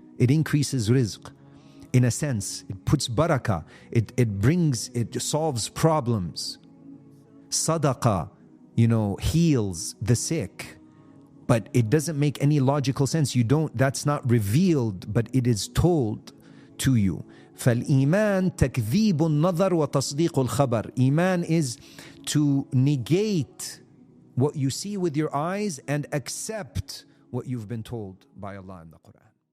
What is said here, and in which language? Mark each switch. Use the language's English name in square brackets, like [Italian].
[English] It increases rizq. In a sense, it puts barakah. It solves problems. Sadaqah, heals the sick. But it doesn't make any logical sense. That's not revealed, but it is told to you. [Arabic] فالإيمان تكذيب النظر وتصديق الخبر. [English] Iman is to negate what you see with your eyes and accept what you've been told by Allah in the Quran.